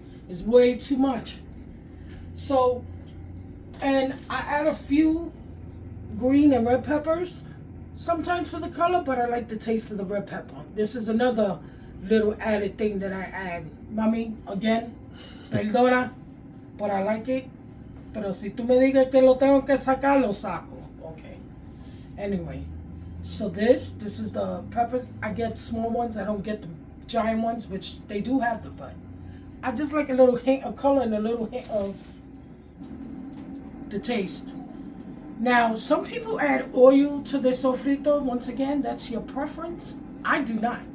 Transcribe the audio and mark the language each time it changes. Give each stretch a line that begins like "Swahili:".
English: It's way too much. So, and I add a few green and red peppers, sometimes for the color, but I like the taste of the red pepper. This is another little added thing that I add. Mami, again, perdona, but I like it.
Spanish: Pero si tú me digas que lo tengo que sacar, lo saco.
English: Okay. Anyway, so this is the peppers. I get small ones. I don't get the giant ones, which they do have them, but I just like a little hint of color and a little hint of the taste. Now, some people add oil to their sofrito. Once again, that's your preference. I do not.